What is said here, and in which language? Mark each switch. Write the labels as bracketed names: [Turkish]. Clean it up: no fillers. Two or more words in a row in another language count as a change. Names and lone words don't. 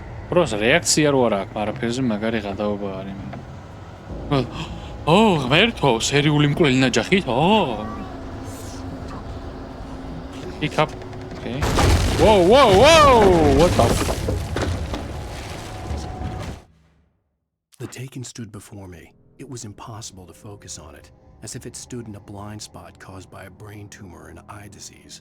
[Georgian] პროს რეაქცია რო არ აქვს, არაფერზე მაგარი გადაობა არის. ღმერთო, სერიული მკვლელი ნაჯახით? [English] Pick up. Okay. Whoa! What the? The Taken stood before me. It was impossible to focus on it, as if it stood in a blind spot caused by a brain tumor and eye disease.